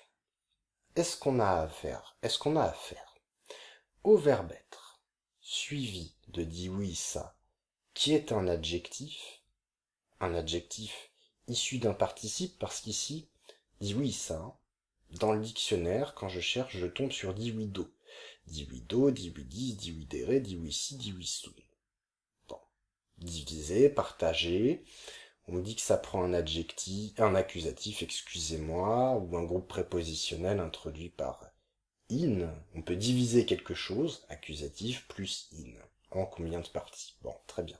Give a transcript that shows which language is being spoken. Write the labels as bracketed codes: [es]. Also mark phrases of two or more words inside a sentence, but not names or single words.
[fr] Est-ce qu'on a affaire au verbe être, suivi de divisa, qui est un adjectif issu d'un participe, parce qu'ici, divisa, dans le dictionnaire, quand je cherche, je tombe sur divido. [la] Divido, dividis, dividere, divisi, divisum. [fr] Bon. Diviser, partager. On me dit que ça prend un adjectif, un accusatif, excusez-moi, ou un groupe prépositionnel introduit par in. On peut diviser quelque chose, accusatif plus in. En combien de parties? Bon, très bien.